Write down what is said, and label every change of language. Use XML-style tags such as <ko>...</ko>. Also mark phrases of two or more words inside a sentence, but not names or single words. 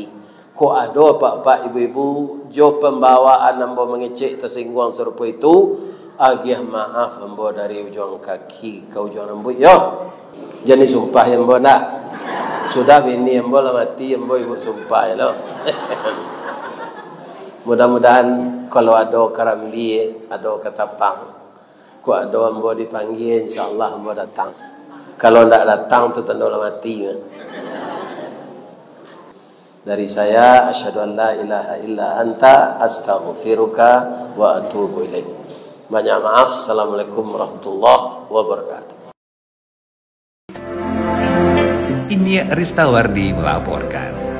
<min>Ko ado pak-pak ibu-ibu jo pembawaan ambo mengecek tersinggung serupa itu. Agiah maaf ambo dari ujung kaki ke ujung rambut. Yo, jadi sumpah yang ambo nak. Sudah bini ambo lah mati ambo ibu sumpah lo. Mudah-mudahan kalau ada karambi, ada ketapang, ku ada ambo dipanggil, insyaallah ambo datang. Kalau tidak datang tu tanda lah mati.</min> <id>Dari saya,</id> <ar>أَشْهَدُ أَنْ لَا إِلٰهَ إِلَّا أَنْتَ، أَسْتَغْفِرُكَ وَأَتُوبُ إِلَيْكَ.</ar> <id>Banyak maaf.</id> <ar>السَّلَامُ عَلَيْكُمْ وَرَحْمَةُ اللهِ وَبَرَكَاتُهُ.</ar> <id>Ini Ristawardi melaporkan.</id>